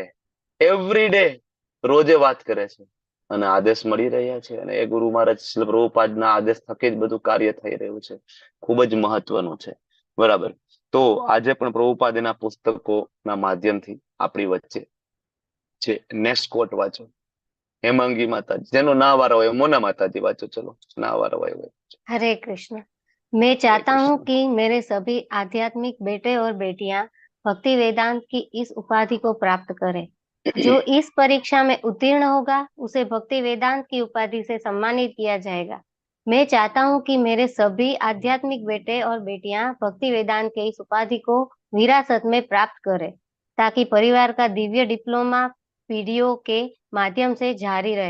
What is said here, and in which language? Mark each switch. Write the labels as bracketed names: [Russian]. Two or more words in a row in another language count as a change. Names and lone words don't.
[English] every day [Gujarati] રોજે વાત કરે છે અને આદેશ મળી રહ્યા છે, અને એ ગુરુ મહારાજ શ્રીલ પ્રભુપાદના આદેશ થકી જ બધું કાર્ય થઈ રહ્યું છે. ખૂબ જ મહત્વનું છે, બરાબર. તો આજે પણ પ્રભુપાદ એના પુસ્તકોના માધ્યમથી આપણી વચ્ચે છે. [English] next quote [Gujarati] વાંચો, હેમાંગી માતાજી, જેનો ના વારા હોય મોના માતાજી વાંચો, ચલો ના વારા હોય। [Hindi] हरे कृष्ण। मैं चाहता हूँ कि मेरे सभी आध्यात्मिक बेटे और बेटियां भक्ति वेदांत की इस उपाधि को प्राप्त करें। जो इस परीक्षा में उत्तीर्ण होगा उसे भक्ति वेदांत की उपाधि से सम्मानित किया जाएगा। मैं चाहता हूँ कि मेरे सभी आध्यात्मिक बेटे और बेटियां भक्ति वेदांत के इस उपाधि को विरासत में प्राप्त करें, ताकि परिवार का दिव्य डिप्लोमा पीढ़ियों के माध्यम से जारी रहे।